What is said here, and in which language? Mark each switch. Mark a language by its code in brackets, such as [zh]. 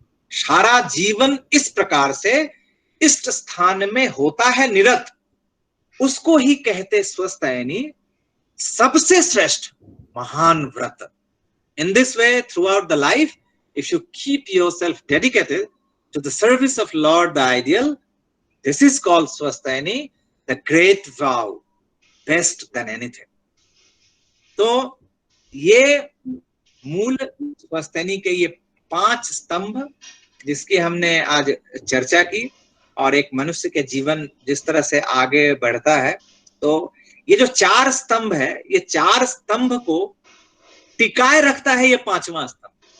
[hi] सारा जीवन इस प्रकार से इष्ट स्थान में होता है निरत, उसको ही कहते स्वस्थायनी सबसे श्रेष्ठ महान व्रत। [en] In this way, throughout the life, if you keep yourself dedicated to the service of Lord the Ideal, this is called Swasthayani, the great vow, best than anything. [hi] तो ये मूल स्वस्तिनी के ये 5 स्तंभ जिसकी हमने आज चर्चा की, और एक मनुष्य के जीवन जिस तरह से आगे बढ़ता है, तो ये जो 4 स्तंभ है, ये 4 स्तंभ को टिकाए रखता है ये 5वां स्तंभ।